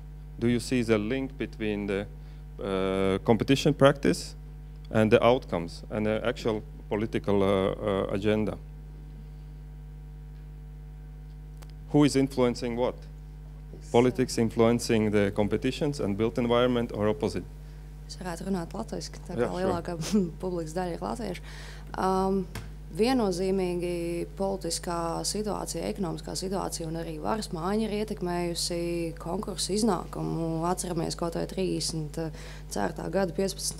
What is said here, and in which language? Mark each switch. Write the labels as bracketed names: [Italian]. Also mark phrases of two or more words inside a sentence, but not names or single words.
[English] Do you see the link between the competition practice and the outcomes and the actual political agenda? Who is influencing what? Politics influencing the competitions and built environment or opposite? [Latvian] Es varētu runāt latviski, tā kā lielākā publikas daļa ir latvieši. Viennozīmīgi politiskā situācija, ekonomiskā situācija un arī varas maiņa ir ietekmējusi konkursu iznākumu. Atceramies kaut vai 34. gada 15.